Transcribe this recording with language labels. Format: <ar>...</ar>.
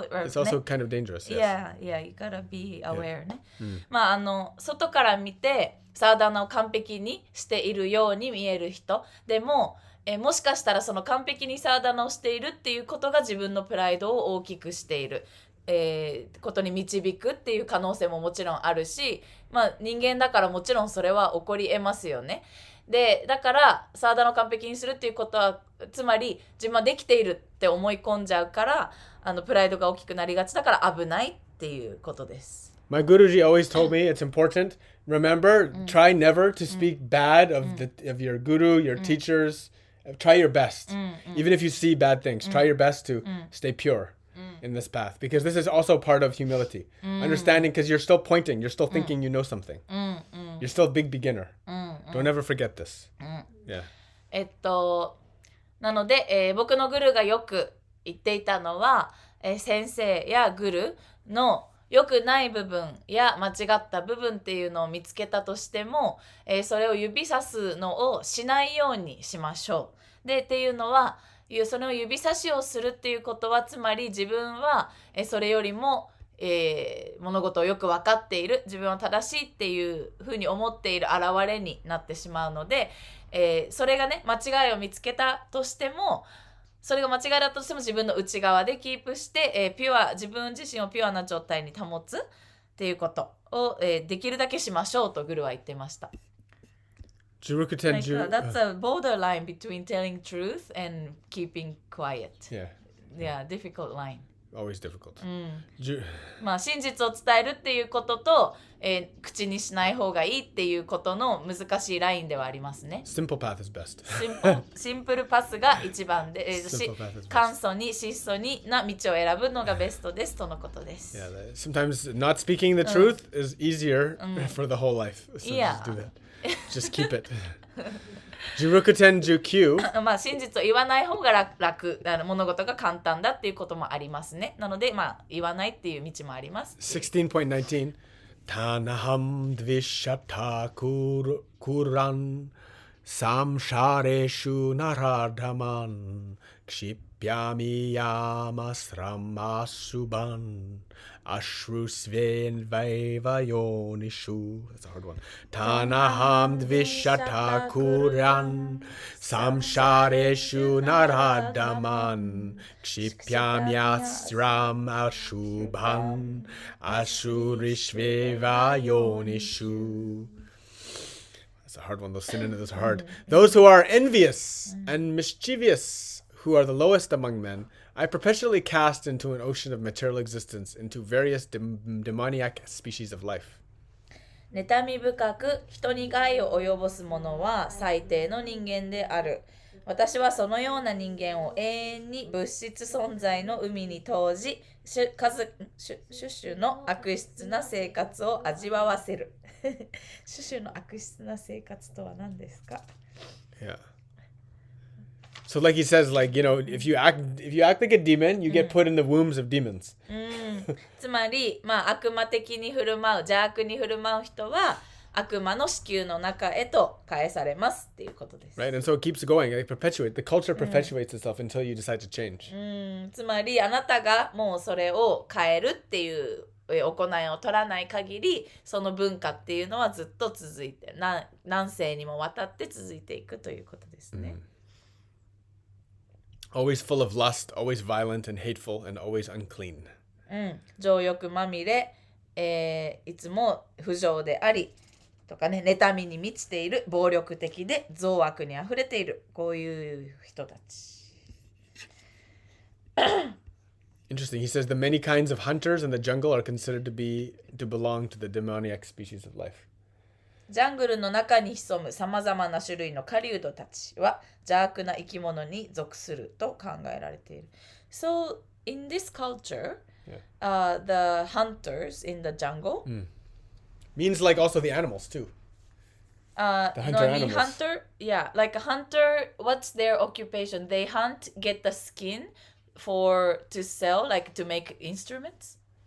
<en>it's also kind of dangerous. Yes. Yeah, you gotta be aware</en> <ja>ね。外から見てサーダナを完璧にしているように見える人でも、もしかしたらその完璧にサーダナをしているっていうことが自分のプライドを大きくしている、ことに導くっていう可能性ももちろんあるし、まあ人間だからもちろんそれは起こり得ますよね。でだからサーダナを完璧にするっていうことはつまり自分はできているって思い込んじゃうからプライドが大きくなりがちだから危ないっていうことです。</ja> <en>My Guruji always told me it's important. Remember, try never to speak bad of your guru, your teachers. Try your best. Even if you see bad things, try your best to stay pure in this path. Because this is also part of humility. Understanding, because you're still pointing, you're still thinking you know something. You're still a big beginner. Don't ever forget this. Yeah.</en> <ja>なので、僕のグルがよく言っていたのは、先生やグルの良くない部分や間違った部分っていうのを見つけたとしても、それを指さすのをしないようにしましょう。でっていうのはそれを指差しをするっていうことはつまり自分はそれよりも、物事をよく分かっている自分は正しいっていうふうに思っている現れになってしまうので、それがね間違いを見つけたとしてもそれが間違いだとしても自分の内側でキープして、自分自身をピュアな状態に保つっていうことを、できるだけしましょうとグルは言ってました。</ja> <en>That's a borderline between telling truth and keeping quiet. Yeah, difficult line. Always difficult.</en> <ja>まあ真実を伝えるっていうことと、口にしない方がいいっていうことの難しいラインではありますね。</ja> <en>Simple path is best.</en> <ja>シンプルパスが一番で、簡素に質素にな道を選ぶのがベストですとのことです。</ja> <en>Yeah, sometimes not speaking the truth is easier for the whole life. So just do that. Just keep it. 1619</en> <ja>まあ真実を言わない方が楽物事が簡単だっていうこともありますね。なのでまあ言わないっていう道もあります。</ja> <sa>16.19 Tanaham dvishata kuran samshareshu naradaman kshipyami yamasramasubhan Ashrusven Vaivayonishu.</sa> <en>That's a hard one.</en> <sa>Tanaham dvishata kuran samshareshu naradaman kshipyam yasram ashubhan Ashurishvevayonishu.</sa> <en>That's a hard one. Those synonyms are hard. Those who are envious and mischievous, who are the lowest among men, I perpetually cast into an ocean of material existence, into various demoniac species of life.</en> <ja>妬み深く人に害を及ぼす者は最低の人間である。私はそのような人間を永遠に物質存在の海に投じ、種々の悪質な生活を味わわせる。種々の悪質な生活とは何ですか？</ja> <en>Yeah. So like he says, like, you know, if you act like a demon, you get put in the wombs of demons.</en> <ja>つまり、まあ悪魔的に振る舞う、邪悪に振る舞う人は悪魔の子宮の中へと返されますっていうことです。</ja> <en>Right, and so it keeps going. Like the culture perpetuates itself until you decide to change.</en> <ja>つまりあなたがもうそれを変えるっていう行いを取らない限り、その文化っていうのはずっと続いて、何世にもわたって続いていくということですね。</ja> <en>Always full of lust, always violent and hateful, and always unclean.</en> <ja>情欲まみれ、いつも不浄でありとかね、妬みに満ちている、暴力的で憎悪にあふれている、こういう人たち。</ja> <en>Interesting. He says the many kinds of hunters in the jungle are considered to belong to the demoniac species of life.</en> <ja>ジャングルの中に潜むさまざまな種類の狩人たちは邪悪な生き物に属すると考えられている。</ja> <en>So, in this culture, the hunters in the jungle means like also the animals too. The hunter animals. Hunter, yeah, like a hunter, what's their occupation? They hunt, get the skin to sell, like to make instruments?</en>